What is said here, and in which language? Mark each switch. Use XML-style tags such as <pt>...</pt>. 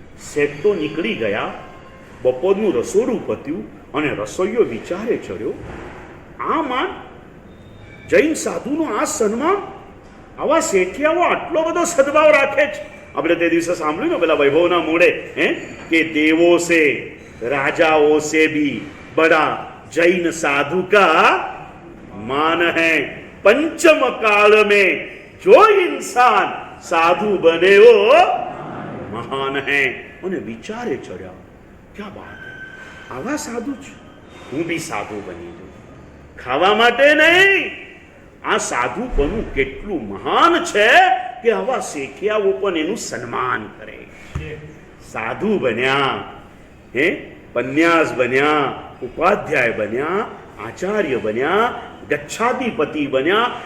<gu>શેઠ તો નીકળી ગયા. બપોરનું રસોડું પત્યું અને રસોઈયો વિચારે ચડ્યો, આમાં જૈન સાધુનો આ સન્માન, આવા શેઠિયાઓ આટલો બધો સદભાવ રાખે છે. આપણે તે દિવસે સાંભળ્યું ને પેલા વૈભવના મોડે કે</gu> <hi>દેવો સે રાજાઓ સે ભી બડા જૈન સાધુ કા માન હૈ. पंचम काल में जो इंसान साधु बने वो महान है.</hi> <gu>અને વિચારે ચડ્યા,</gu> <hi>ક્યાં બાત હે,</hi> <gu>આવા સાધુ છે, હું બી સાધુ બની જાઉં. ખાવા માટે નહીં, આ સાધુ બનવું કેટલું મહાન છે કે આવા શેઠિયાઓ પણ એનું સન્માન કરે. સાધુ બન્યા, પન્યાસ બન્યા, ઉપાધ્યાય બન્યા, આચાર્ય બન્યા, ગચ્છાધિપતિ બન્યા.</gu>